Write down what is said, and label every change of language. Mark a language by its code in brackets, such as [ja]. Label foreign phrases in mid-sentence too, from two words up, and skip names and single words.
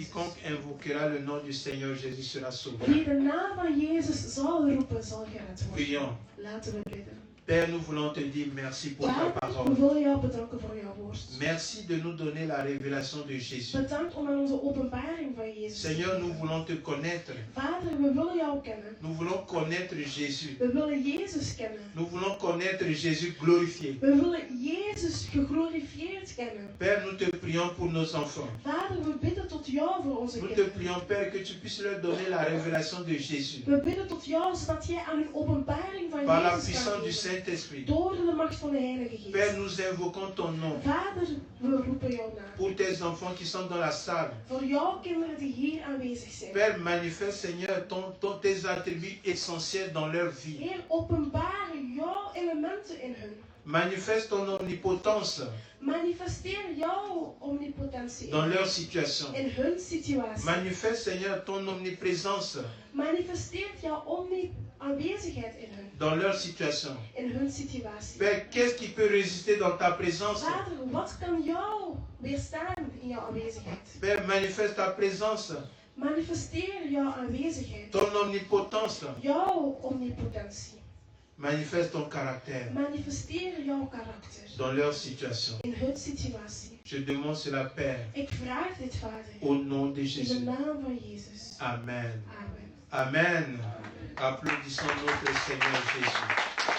[fr] Quiconque invoquera le nom du Seigneur Jésus sera sauvé. [nl] Wie de naam van Jezus zal roepen, zal gered worden. [fr] Prions. [nl] Laten we bidden. [fr] Père, nous voulons te dire merci pour ta [nl] Vader, we [fr] parole. [nl] willen jou bedanken voor jouw woord. [fr] Merci de nous donner la révélation de Jésus. [nl] Bedankt om aan onze openbaring van Jezus te [fr] Seigneur, nous [nl] geven. [fr] voulons te connaître. [nl] Vader, we willen jou kennen. [fr] Nous voulons connaître Jésus. [nl] We willen Jezus kennen. [fr] Nous voulons connaître Jésus glorifié. [nl] We willen Jezus geglorifieerd kennen. [fr] Père, nous te prions pour nos enfants. [nl] Vader, we bidden tot jou voor onze [fr] Nous te [nl] kinderen. [fr] prions, Père, que tu puisses leur donner la révélation de Jésus. [nl] We bidden tot jou zodat jij aan hun openbaring van [fr] Par la [nl] Jezus kan [fr] puissance du [nl] geven. [fr] Saint-Esprit. [nl] Door de macht van de Heilige [fr] Père, [nl] Geest. [fr] nous invoquons ton nom [nl] Vader, we roepen jou na. [fr] pour tes enfants qui sont dans la salle. [nl] Voor jouw kinderen die hier aanwezig zijn. [fr] Père, manifeste, Seigneur, tes attributs essentiels dans leur vie. [nl] Heer, openbaar jouw elementen in hun. [fr] Manifeste ton omnipotence [nl] Manifesteer jouw omnipotentie [fr] dans leur situation. [nl] in hun situatie. [fr] Manifeste, Seigneur, ton omniprésence [nl] Manifesteer jouw aanwezigheid in hun. [fr] dans leur situation. [nl] In hun situatie. [fr] Père, qu'est-ce qui peut résister dans ta présence? [nl] Vader, wat kan jou weerstaan in jouw aanwezigheid? [fr] Père, manifeste ta présence, [nl] Manifesteer jouw aanwezigheid. [fr] ton omnipotence. [nl] Jouw omnipotentie. [fr] Manifeste ton caractère [nl] Manifesteer jouw karakter [fr] dans leur situation. [nl] in hun situatie. [fr] Je demande cela, Père, [nl] Ik vraag dit, Vader, [fr] au nom de [nl] in de [fr] Jésus. [nl] naam van Jezus. [fr] Amen. [nl] Amen. [fr] Amen. Applaudissons notre Seigneur Jésus.